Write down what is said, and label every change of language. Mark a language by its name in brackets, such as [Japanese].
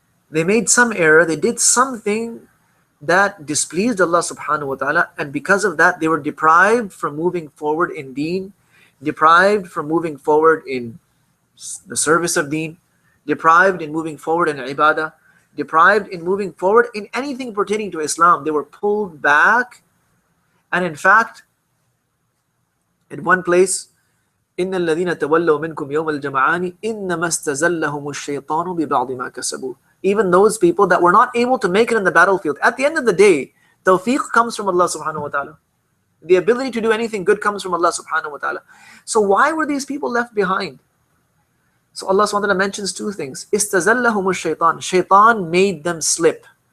[English] They made some error, they did something that displeased Allah subhanahu wa ta'ala, and because of that they were deprived from moving forward in deen, deprived from moving forward in the service of deen, deprived in moving forward in ibadah, deprived in moving forward in anything pertaining to Islam. They were pulled back. And in fact, in one place, [Arabic] إِنَّ الَّذِينَ تَوَلَّوْا مِنْكُمْ يَوْمَ الْجَمَعَانِ إِنَّمَا اسْتَزَلَّهُمُ الشَّيْطَانُ بِبَعْضِ مَا كَسَبُوا. [English] Even those people that were not able to make it in the battlefield, at the end of the day, tawfiq comes from Allah subhanahu wa ta'ala. The ability to do anything good comes from Allah subhanahu wa ta'ala. So why were these people left behind? So Allah subhanahu wa ta'ala mentions two things. [Arabic] إِسْتَزَلَّهُمُ الشَّيْطَانُ. [English] Shaitan made them slip.